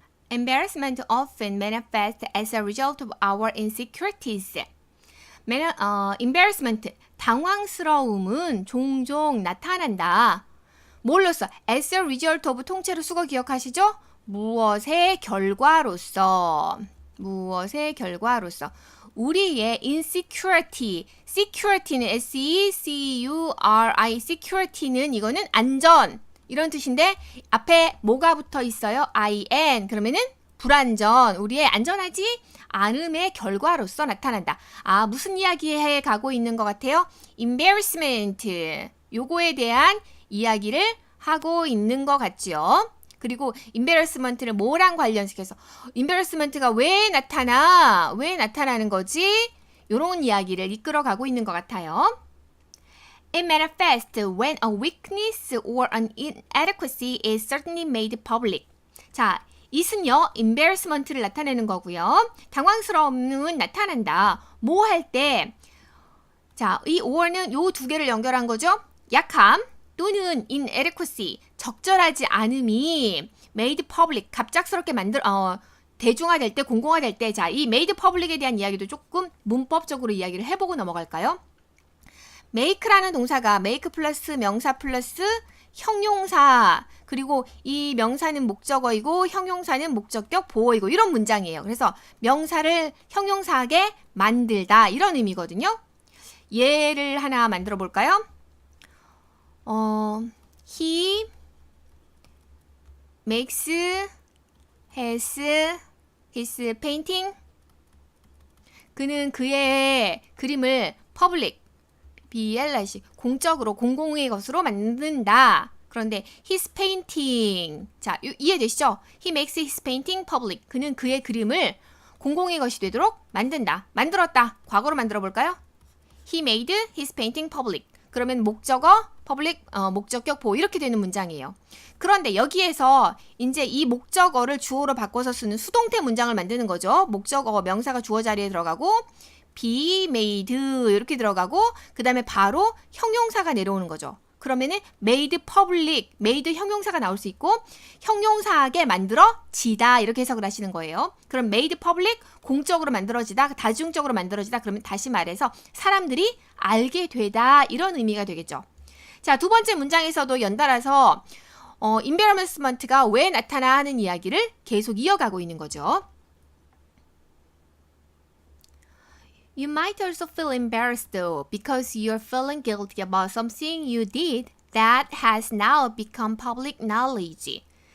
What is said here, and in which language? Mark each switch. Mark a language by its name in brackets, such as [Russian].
[English] Embarrassment often manifests as a result of our insecurities. [Korean] embarrassment, 당황스러움은 종종 나타난다. 뭘로 써? [English] As a result of [Korean] 통째로 수거 기억하시죠? 무엇의 결과로서. 무엇의 결과로서. 우리의 insecurity, security는 S-E-C-U-R-I, security는 이거는 안전. 이런 뜻인데 앞에 뭐가 붙어 있어요? IN. 그러면은 불안전. 우리의 안전하지 않음의 결과로서 나타난다. 아, 무슨 이야기해 가고 있는 것 같아요? [English] embarrassment. [Korean] 요거에 대한 이야기를 하고 있는 것 같죠. 그리고 embarrassment를 뭐랑 관련시켜서 embarrassment가 왜 나타나는 거지? 요런 이야기를 이끌어 가고 있는 것 같아요. [English] It manifests when a weakness or an inadequacy is certainly made public. [Korean] 자, it은요, embarrassment를 나타내는 거고요. 당황스러움은 나타난다. 뭐 할 때? 자, 이 or는 요 두 개를 연결한 거죠. 약함 또는 inadequacy, 적절하지 않음이 made public, 갑작스럽게 대중화될 때, 공공화될 때, 자, 이 made public에 대한 이야기도 조금 문법적으로 이야기를 해보고 넘어갈까요? make라는 동사가 make 플러스 명사 플러스 형용사, 그리고 이 명사는 목적어이고 형용사는 목적격 보어이고 이런 문장이에요. 그래서 명사를 형용사하게 만들다 이런 의미거든요. 예를 하나 만들어 볼까요? [English] He makes his painting. [Korean] 그는 그의 그림을 [English] public, [Korean] BLIC 공적으로 공공의 것으로 만든다. 그런데 [English] his painting [Korean] 자 이해되시죠? [English] He makes his painting public. [Korean] 그는 그의 그림을 공공의 것이 되도록 만든다. 만들었다. 과거로 만들어 볼까요? [English] He made his painting public. [Korean] 그러면 목적어 public 목적격 보호 이렇게 되는 문장이에요. 그런데 여기에서 이제 이 목적어를 주어로 바꿔서 쓰는 수동태 문장을 만드는 거죠. 목적어 명사가 주어 자리에 들어가고 be made 이렇게 들어가고 그 다음에 바로 형용사가 내려오는 거죠. 그러면은 made public, made 형용사가 나올 수 있고 형용사하게 만들어지다 이렇게 해석을 하시는 거예요. 그럼 made public 공적으로 만들어지다, 다중적으로 만들어지다 그러면 다시 말해서 사람들이 알게 되다 이런 의미가 되겠죠. 자, 두 번째 문장에서도 연달아서 embarrassment가 왜 나타나 하는 이야기를 계속 이어가고 있는 거죠. [English] You might also feel embarrassed though because you're feeling guilty about something you did that has now become public knowledge.